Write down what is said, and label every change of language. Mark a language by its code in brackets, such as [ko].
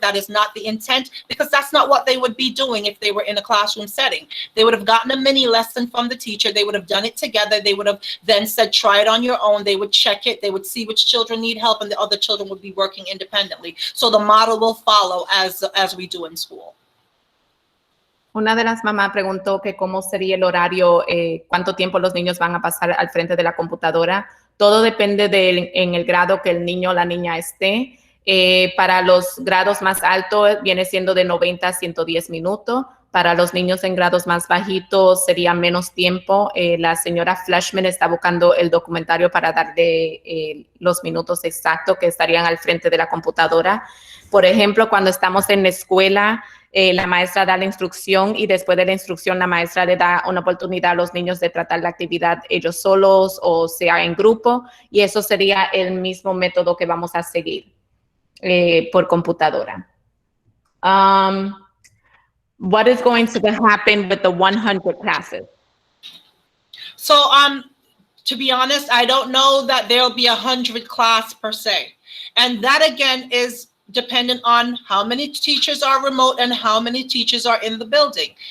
[en] That is not the intent, because that's not what they would be doing if they were in a classroom setting. They would have gotten a mini lesson from the teacher. They would have done it together. They would have then said, try it on your own. They would check it. They would see which children need help, and the other children would be working independently. So the model will follow as we do in school. [es] Una de las mamás preguntó que cómo sería el horario, cuánto tiempo los niños van a pasar al frente de la computadora. Todo depende en el grado que el niño o la niña esté. Para los grados más altos viene siendo de 90 a 110 minutos. Para los niños en grados más bajitos sería menos tiempo. La señora Flashman está buscando el documentario para darle los minutos exactos que estarían al frente de la computadora. Por ejemplo, cuando estamos en la escuela, la maestra da la instrucción y después de la instrucción la maestra le da una oportunidad a los niños de tratar la actividad ellos solos o sea en grupo, y eso sería el mismo método que vamos a seguir por computadora. [en] What is going to happen with the 100 classes? So, to be honest, I don't know that there'll be 100 class per se. And that again is dependent on how many teachers are remote and how many teachers are in the building.